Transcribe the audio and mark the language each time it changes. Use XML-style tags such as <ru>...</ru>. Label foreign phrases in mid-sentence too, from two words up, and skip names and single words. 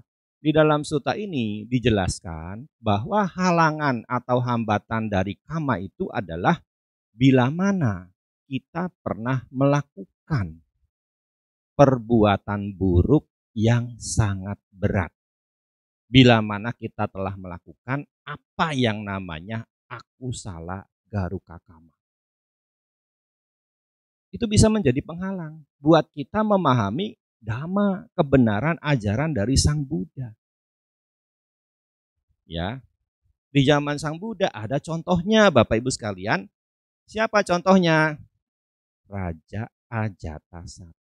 <id>Di dalam sutta ini dijelaskan bahwa halangan atau hambatan dari kama itu adalah bila mana kita pernah melakukan perbuatan buruk yang sangat berat. Bila mana kita telah melakukan apa yang namanya</id> <pi>akusala garuka kama.</pi> <id>Itu bisa menjadi penghalang buat kita memahami dhamma, kebenaran ajaran dari Sang Buddha. Ya, di zaman Sang Buddha ada contohnya Bapak Ibu sekalian. Siapa contohnya? Raja Ajatasattu.</id>